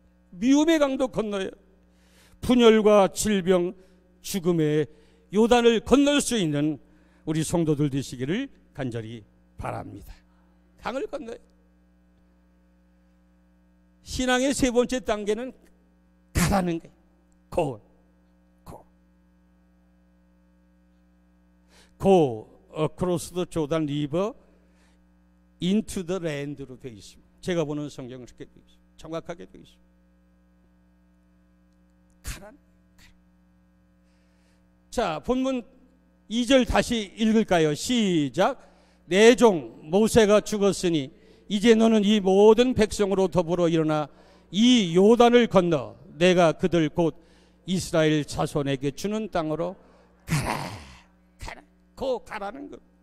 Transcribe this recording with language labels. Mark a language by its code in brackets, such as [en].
[ko] 미움의 강도 건너야 해요. 분열과 질병, 죽음의 요단을 건널 수 있는 우리 성도들 되시기를 간절히 바랍니다. 강을 건너야 해요. 신앙의 세 번째 단계는 가라는 거예요. [en] Go across the Jordan River into the land [ko] 로 되어 있습니다. 제가 보는 성경은 그렇게 되어 있습니다. 정확하게 되어 있습니다. 가라는 거예요. 자, 본문 2절 다시 읽을까요? 시작. 내 종 모세가 죽었으니 이제 너는 이 모든 백성으로 더불어 일어나 이 요단을 건너 내가 그들 곧 이스라엘 자손에게 주는 땅으로 가라. 가라는 것.